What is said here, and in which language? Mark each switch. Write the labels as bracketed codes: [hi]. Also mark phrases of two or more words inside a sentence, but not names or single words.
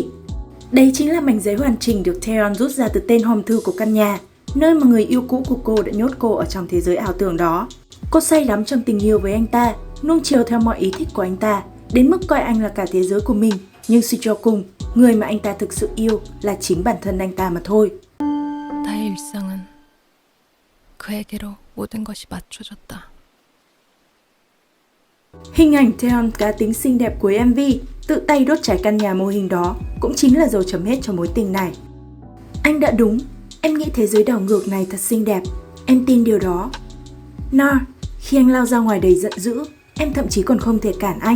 [vi] Đây chính là mảnh giấy hoàn chỉnh được Taeyeon rút ra từ tên hòm thư của căn nhà, nơi mà người yêu cũ của cô đã nhốt cô ở trong thế giới ảo tưởng đó. Cô say đắm trong tình yêu với anh ta, nuông chiều theo mọi ý thích của anh ta, đến mức coi anh là cả thế giới của mình. Nhưng suy cho cùng, người mà anh ta thực sự yêu là chính bản thân anh ta mà thôi. [ko] 나의 일상은 그에게로 모든 것이 맞춰졌다. [vi] Hình ảnh Taeyeon cá tính xinh đẹp cuối MV, tự tay đốt cháy căn nhà mô hình đó, cũng chính là dấu chấm hết cho mối tình này. Anh đã đúng, em nghĩ thế giới đảo ngược này thật xinh đẹp, em tin điều đó. Nar, khi anh lao ra ngoài đầy giận dữ, em thậm chí còn không thể cản anh.